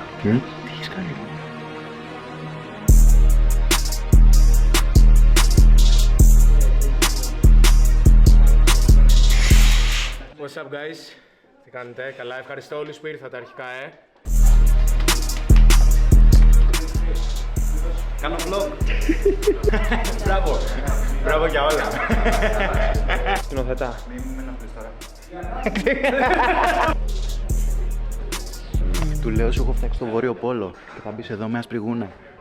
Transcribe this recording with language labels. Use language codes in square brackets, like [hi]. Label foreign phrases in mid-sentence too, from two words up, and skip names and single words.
[el] Τι έχεις κάνει. [en] What's up guys, [el] τι κάνετε, καλά, ευχαριστώ όλους που ήρθατε αρχικά, Κάνω vlog. Μπράβο. Μπράβο για όλα. Σκηνοθετά. Μην με ενοχλείς τώρα. Του λέω σου έχω φτιάξει το Βόρειο Πόλο και θα μπεις εδώ με άσπρη γούνα.